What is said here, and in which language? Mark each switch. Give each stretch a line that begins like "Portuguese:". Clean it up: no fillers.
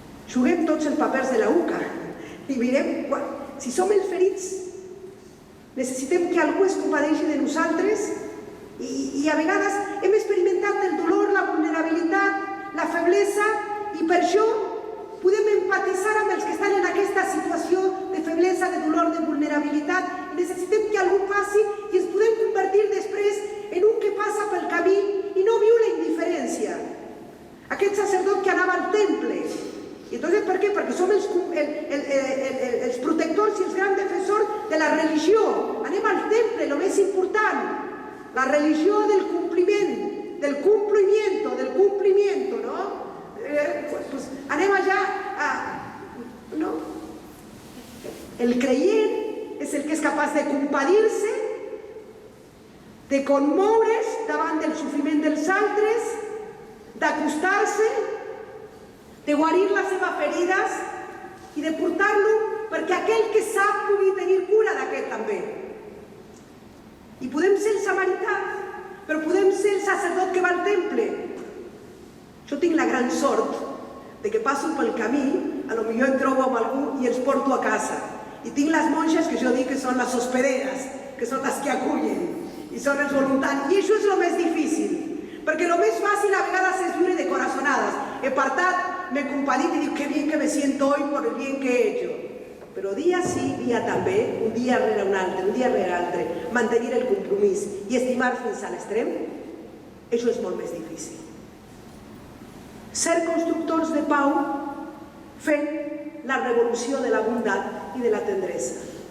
Catalan: Juguem tots els papers de la UCA i mirem, si som els ferits, necessitem que algú es compadeixi de nosaltres i a vegades hem experimentat el dolor, la vulnerabilitat, la feblesa i per això podem empatitzar amb els que estan en aquesta situació de feblesa, de dolor, de vulnerabilitat i necessitem que algú passi i ens podem convertir després en un que passa pel camí i no viu la indiferència. Aquest sacerdot que anava al temple. I entonces, per què? Perquè som els protectors i els grans defensors de la religió. Anem al temple, el més important. La religió del compliment, del cumplimiento, ¿no? Pues anem allà a... ¿no? El creient és el que és capaç de compadir-se, de conmoure's davant del sofriment dels altres, d'acostar-se, de guarir les seves ferides i de portar-lo perquè aquell que sap pugui tenir cura d'aquest també. I podem ser el samarità, però podem ser el sacerdot que va al temple. Jo tinc la gran sort de que passo pel camí, a lo millor em trobo amb algú i els porto a casa. I tinc les monges que jo dic que són les hospederes, que són les que acullen, i són els voluntaris. I això és el més difícil, perquè el més fàcil a vegades és viure de corazonades. He partat, me compadit i dic
Spanish: que bien que me siento hoy por el bien que he hecho.
Catalan: Però dia sí, dia també, un dia rere un altre, mantenir el compromís i estimar fins a l'extrem, això és molt més difícil. Ser constructors de pau fent la revolució de la bondat i de la tendresa.